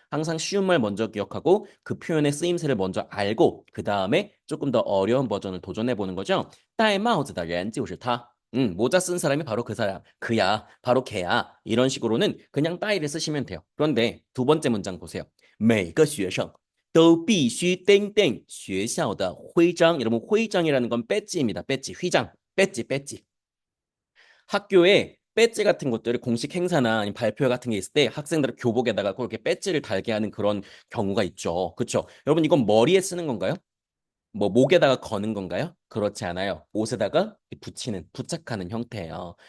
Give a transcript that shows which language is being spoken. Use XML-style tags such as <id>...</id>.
<ko>항상 쉬운 말 먼저 기억하고 그 표현의 쓰임새를 먼저 알고 그 다음에 조금 더 어려운 버전을 도전해 보는 거죠.</ko> <zh>戴帽子的人就是他.</zh> <ko>모자 쓴 사람이 바로 그 사람, 그야, 바로 걔야. 이런 식으로는 그냥 따위를 쓰시면 돼요. 그런데 두 번째 문장 보세요.</ko> <zh>每个学生都必须</zh> <ko>땡땡</ko> <zh>学校的徽章.</zh> <ko>여러분徽章이라는 건 배지입니다. 배지, 휘장, 배지. 학교에 배지 같은 것들을 공식 행사나 아니면 발표 같은 게 있을 때 학생들의 교복에다가 그렇게 배지를 달게 하는 그런 경우가 있죠. 그렇죠? 여러분 이건 머리에 쓰는 건가요? 뭐 목에다가 거는 건가요? 그렇지 않아요. 옷에다가 붙이는, 부착하는 형태예요.</ko>